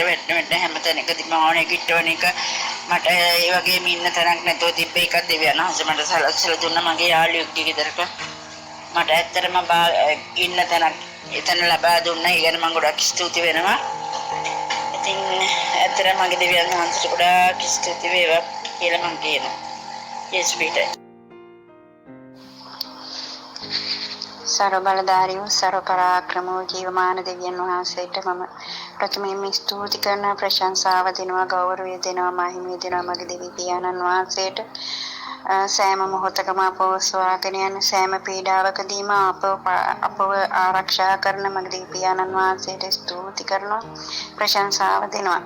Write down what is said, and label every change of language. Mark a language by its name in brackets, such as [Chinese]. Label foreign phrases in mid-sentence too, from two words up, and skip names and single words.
[Sinhala] වෙන්න හැමතැනකදීම ඕනේ කිට්ටවන එක මට ඒ වගේම ඉන්න තරක් නැතුව තිබ්බ එකක් දෙවියන් වහන්සේ මට සලස්සලා දුන්නා. මගේ යාළුවෙක්ගේ ගෙදරක මට ඇත්තටම ඉන්න තැනක් එතන ලබා දුන්නා. ඒ ගැන මම ගොඩක් ස්තුති වෙනවා. ඉතින් ඇත්තටම මගේ දෙවියන් වහන්සේට ගොඩාක් ස්තුති වේවා කියලා මම කියනවා. යේසුස් පිටයි. සර්ව බලධාරී සර්ව පරාක්‍රමෝ ජීවමාන දෙවියන් वහන්සේට මම ප්‍රථමයෙන් ස්තුති කරන ප්‍රශංසාව දෙනවා ගෞරවය දෙනවා මහිමය දෙනවා මගේ දෙවි පියාණන් වහන්සේට. සෑම මොහොතකම අපව සොයාගෙන යන සෑම පීඩාවකදීම අපව ආරක්ෂා කරන මගේ දෙවි පියාණන් වහන්සේට ස්තුති කරනවා ප්‍රශංසාව දෙනවා.